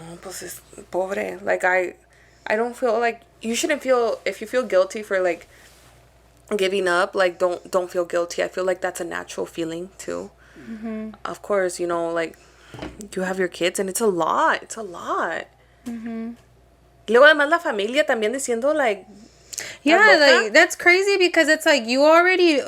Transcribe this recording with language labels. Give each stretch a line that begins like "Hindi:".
Spanish: No, pues es pobre.
English: Like, I don't feel like you shouldn't feel, if you feel guilty for like giving up, like don't feel guilty. I feel like that's a natural feeling too. Mm-hmm. Of course, you know, like you have your kids and it's a lot. Mm-hmm.
Spanish: Luego además la familia también diciendo like,
English: yeah, like that's crazy because it's like you already